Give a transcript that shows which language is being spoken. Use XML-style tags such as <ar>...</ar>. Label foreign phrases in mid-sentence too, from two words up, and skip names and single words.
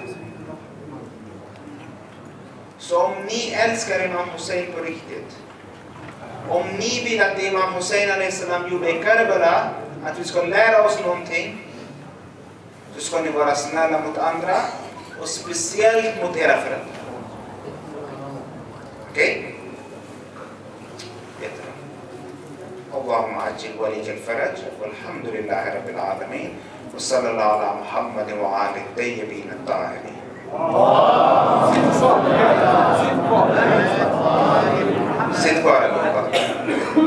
<sv>Så om ni älskar Imam Hussein på riktigt, om ni vill att det Imam Hussein al-Islam gjorde i Karbala, att vi ska lära oss någonting, så ska ni vara snälla mot andra och speciellt mot era föräldrar. Okej? Jättebra.</sv> <ar>اللهم عجل لوليك الفرج والحمد لله رب العالمين وصلى الله على محمد وآل طيبين الطاهرين.</ar> <sv>Sitt kvar allihopa.</sv>